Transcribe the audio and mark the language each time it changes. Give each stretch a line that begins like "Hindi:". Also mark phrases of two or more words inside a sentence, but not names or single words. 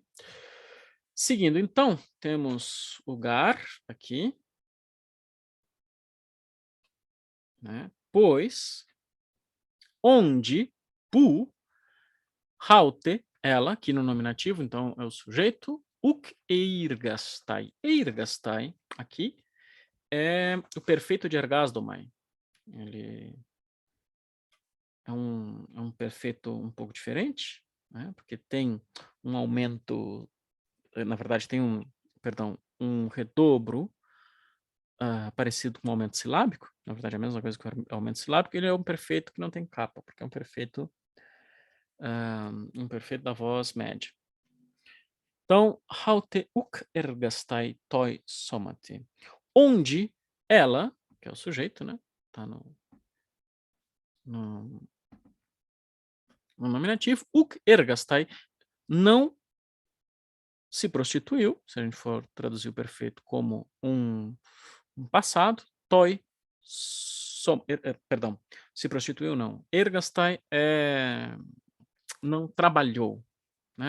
Portuguese: Seguindo, então, temos o gar aqui, né? Pois, onde,
Greek: ποῦ αὕτη,
Portuguese: ela, aqui no nominativo, então é o sujeito,
Greek: οὐκ εἴργασται. Eirgastai,
Portuguese: aqui, é o perfeito de ergasdomai. Ele é um perfeito um pouco diferente, né? Porque tem um aumento, na verdade tem um redobro parecido com o aumento silábico, na verdade é a mesma coisa que o aumento silábico. Ele é um perfeito que não tem capa, porque é um perfeito da voz média. Então,
Greek: αὕτη οὐκ εἴργασται τῷ σώματι.
Portuguese: Onde ela, que é o sujeito, né? Tá no nominativo,
Greek: οὐκ εἴργασται,
Portuguese: não se prostituiu, se a gente for traduzir o perfeito como um passado, toi, perdão, se prostituiu não, ergastai não trabalhou, né?